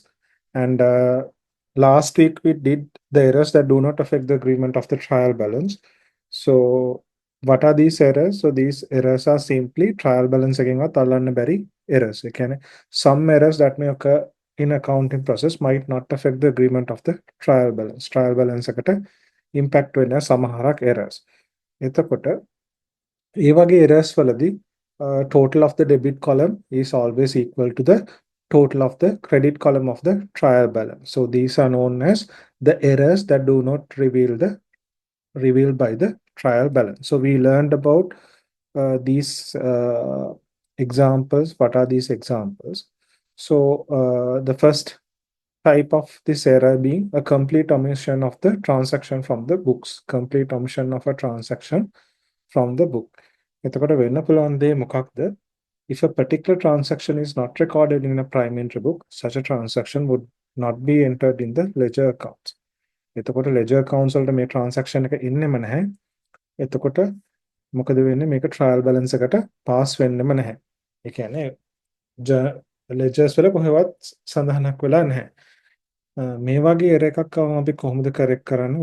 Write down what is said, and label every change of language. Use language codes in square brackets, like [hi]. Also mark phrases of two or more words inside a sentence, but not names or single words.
[en] And last week we did the errors that do not affect the agreement of the trial balance. So what are these errors? So these errors are simply trial balance again or talanna berry errors. Again, some errors that may occur in accounting process might not affect the agreement of the trial balance. Trial balance [si] එකට impact වෙන සමහරක් errors. එතකොට ඒ වගේ errors වලදී [en] total of the debit column is always equal to the total of the credit column of the trial balance. So these are known as the errors that do not revealed by the trial balance. So we learned about these examples. What are these examples? So the first type of this error being a complete omission of the transaction from the books. Complete omission of a transaction from the book. [si] එතකොට වෙන්න පුළුවන් දේ මොකක්ද? [en] If a particular transaction is not recorded in a prime entry book, such a transaction would not be entered in the ledger accounts. [si] එතකොට [en] ledger accounts [si] වලට මේ transaction එක ඉන්නෙම නැහැ. එතකොට මොකද වෙන්නේ? මේක [en] trial balance [si] එකට pass වෙන්නෙම නැහැ. ඒ කියන්නේ ledgers වල කොහෙවත් සඳහනක් වෙලා නැහැ. මේ වගේ error එකක් ආවම අපි කොහොමද correct කරන්නේ?